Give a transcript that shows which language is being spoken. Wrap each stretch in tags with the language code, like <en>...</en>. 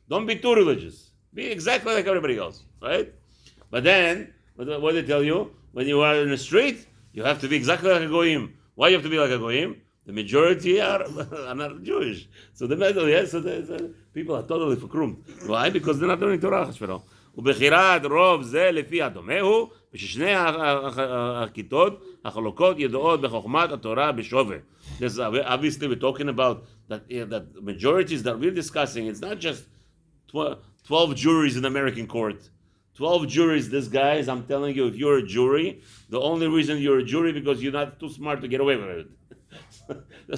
<en>Don't be too religious. Be exactly like everybody else, right? But then, what do they tell you? When you are in the street, you have to be exactly like a goyim. Why you have to be like a goyim? The majority are not Jewish. So the people are totally fakrum. Why? Because they're not learning Torah.</en> <he>ובחירת רוב זה לפי הדומה הוא, וששני הכיתות החלוקות ידועות בחוכמת התורה בשווה.</he> <en>Obviously we're talking about that majorities that we're discussing, it's not just 12 juries in American court. 12 juries, this guys, I'm telling you, if you're a jury, the only reason you're a jury because you're not too smart to get away with it.</en>